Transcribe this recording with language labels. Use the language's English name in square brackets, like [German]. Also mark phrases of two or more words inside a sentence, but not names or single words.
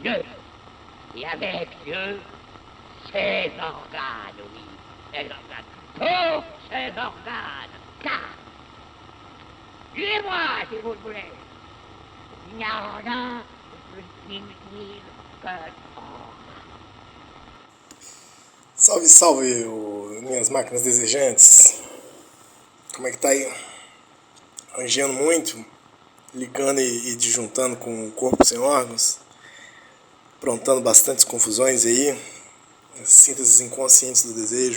[French] Dieu, et avec Dieu, ses organes, oui, ses organes, tous ses organes, car, suivez-moi si vous le voulez, il n'y a rien de plus inutile que [Portuguese] Salve, salve, minhas máquinas desejantes. Como é que tá aí? Rangeando muito, ligando e disjuntando com o corpo sem órgãos, aprontando bastantes confusões aí, sínteses inconscientes do desejo.